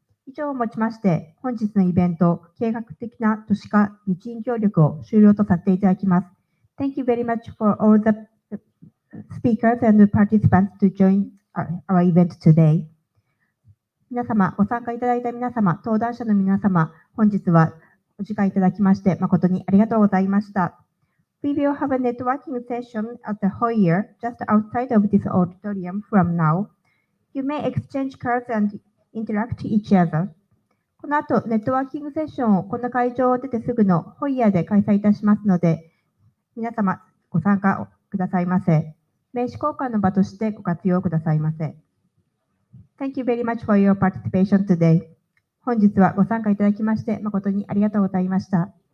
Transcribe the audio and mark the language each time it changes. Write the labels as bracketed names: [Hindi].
[Japanese] 以上をもちまして、本日のイベント、計画的な都市化日印協力を終了とさせていただきます。 [English] Thank you very much for all the speakers and participants to join our event today. [Japanese] 皆様、ご参加いただいた皆様、登壇者の皆様、本日はお時間いただきまして誠にありがとうございました。 [English] We will have a networking session at the foyer just outside of this auditorium from now. You may exchange cards and interact each other. [Japanese] この後、ネットワーキングセッションをこの会場を出てすぐのホイヤーで開催いたしますので、皆様ご参加くださいませ。名刺交換の場としてご活用くださいませ。 [English] Thank you very much for your participation today. [Japanese] 本日はご参加いただきまして誠にありがとうございました。